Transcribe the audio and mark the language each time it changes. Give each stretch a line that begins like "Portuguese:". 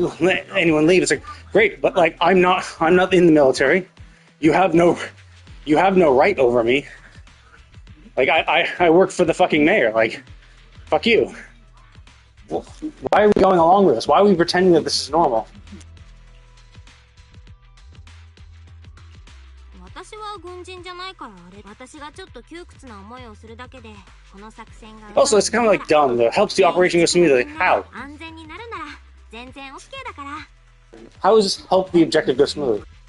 English: You let anyone leave. It's like, great, but like I'm not in the military. You have no right over me. Like I work for the fucking mayor. Like, fuck you. Why are we going along with this? Why are we pretending that this is normal?
Japanese: 私は軍人じゃないからあれ。私がちょっと窮屈な思いをするだけでこの作戦が。
English: Also, it's kind of like dumb. That helps the operation go smoothly. How?
Japanese: 安全になるなら全然 OK だから。
English: How does this help the objective go smoothly?